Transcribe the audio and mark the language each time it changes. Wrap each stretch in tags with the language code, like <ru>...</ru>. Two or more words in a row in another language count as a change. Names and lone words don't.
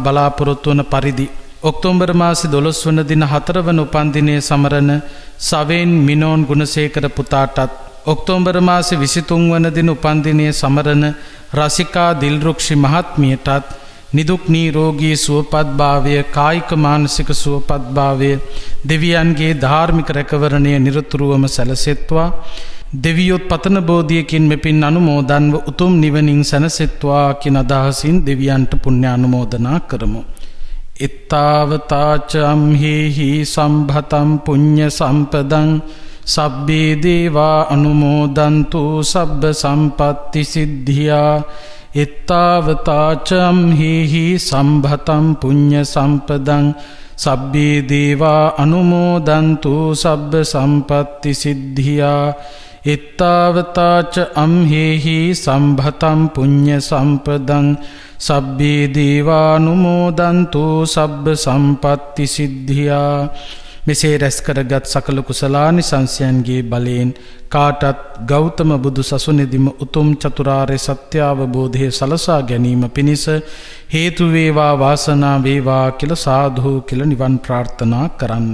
<si>බලාපොරොත්තු වන පරිදි ඔක්තෝබර් මාසේ 12 වන දින 4 වන උපන්දිනයේ සමරන සවෙන් මිනෝන් ගුණසේකර පුතාටත් ඔක්තෝබර් මාසේ 23 වන දින උපන්දිනයේ සමරන රසිකා දිල්රුක්ෂි මහත්මියටත් නිදුක් නිරෝගී සුවපත් භාවය කායික මානසික සුවපත් භාවය දෙවියන්ගේ ධාර්මික රැකවරණය නිරතුරුවම සැලසෙත්වා. දෙවියොත් පතන බෝධියකින් මෙපින් අනුමෝදන්ව උතුම් නිවනින් සැනසෙත්වා කියන අදහසින් දෙවියන්ට පුණ්‍ය අනුමෝදනා කරමු.</si> <pi>ittavataca amhehi sambhatam punya sampadang sabbe deva anumodantu sabba sampatti siddhiya. ittavataca amhehi sambhatam punya sampadang sabbe deva anumodantu sabba sampatti siddhiya. ittavataca amhehi sambhatam punya sampadang sabbe දේවානුමෝදන්තු සබ්බ සම්පත්ති සිද්ධියා.</pi> <si>මෙසේ රැස් කරගත් සකල කුසලානිසංසයන්ගේ බලයෙන් කාටත් ගෞතම බුදු සසුනේදීම උතුම් චතුරාර්ය සත්‍ය අවබෝධය සලසා ගැනීම පිණිස හේතු වේවා වාසනා වේවා කියලා සාදු කියලා නිවන් ප්‍රාර්ථනා කරන්න.</si>